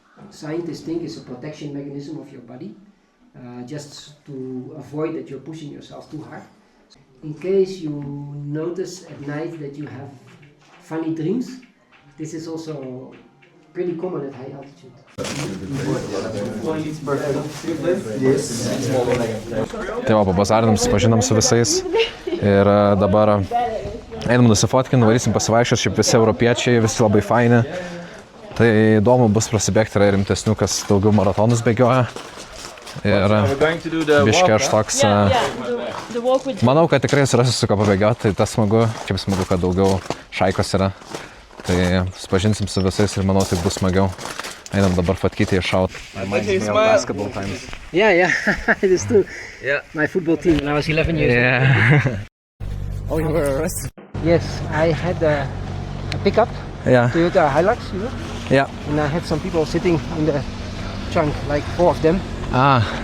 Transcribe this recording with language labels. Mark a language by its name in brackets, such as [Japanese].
[English] Scientists think it's a protection mechanism of your body, just to avoid that you're pushing yourself too hard. In case you notice at night that you have funny dreams, this is also pretty common at high altitude. [Lithuanian] Tai va, pabazarinam, susipažinom su visais ir dabar einam nusifotkin, varysim pasivaikščiot, šiaip visi europiečiai, visi labai faini. Tai įdomu bus prasibėgti, yra rimtesnių, kas daugiau maratonus bėgioja. Ir [English] going to do the [Lithuanian] biškai aš toks... [English] The walk with [Lithuanian] Manau, kad tikrai surasiu su ko pabėgioti, tai tas smagu. Šiaip smagu, kad daugiau šaikos yra. Tai supažinsim su visais ir manau, tai bus smagiau. Einam dabar Fatkyti iššaut. [English] Basketball times. Yeah, it is true. Yeah. My football team when I was 11 years old. Yeah. Oh, you were arrested? Yes, I had a pickup, Yeah. Toyota Hilux, you know, Yeah. and I had some people sitting in the trunk, like 4 of them, Ah.